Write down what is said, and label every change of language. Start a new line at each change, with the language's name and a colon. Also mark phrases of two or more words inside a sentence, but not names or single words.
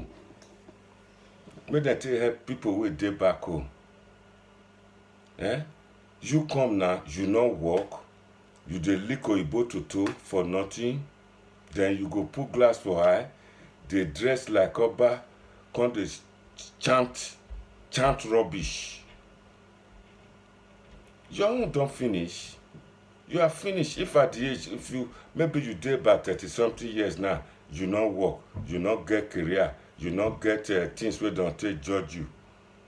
Nigerian Pidgin: Make them take help people wey dey back home. You come now, you not work, you dey lick oyibo toto for nothing, then you go put glass for eye, dey dress like Oba, come dey chant rubbish. Your own don't finish. You are finished. If at the age, maybe you dey about 30-something years now, you not work, you not get career, you not get things wey don't take judge you.